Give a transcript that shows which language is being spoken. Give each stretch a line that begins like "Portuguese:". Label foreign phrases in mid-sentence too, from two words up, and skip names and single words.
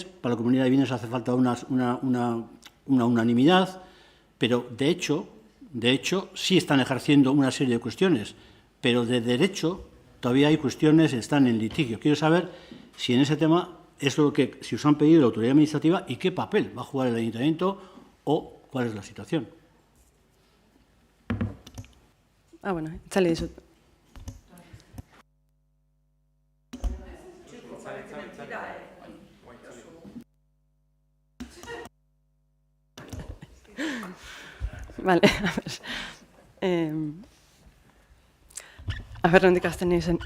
Spanish: Para la comunidad de bienes hace falta una unanimidad, pero de hecho sí están ejerciendo una serie de cuestiones, pero de derecho todavía hay cuestiones que están en litigio. Quiero saber si en ese tema es lo que, si os han pedido la autoridad administrativa y qué papel va a jugar el ayuntamiento o cuál es la situación.
Basque: Itzali dizut. Vale, a ber, nondik hasten nahi zen.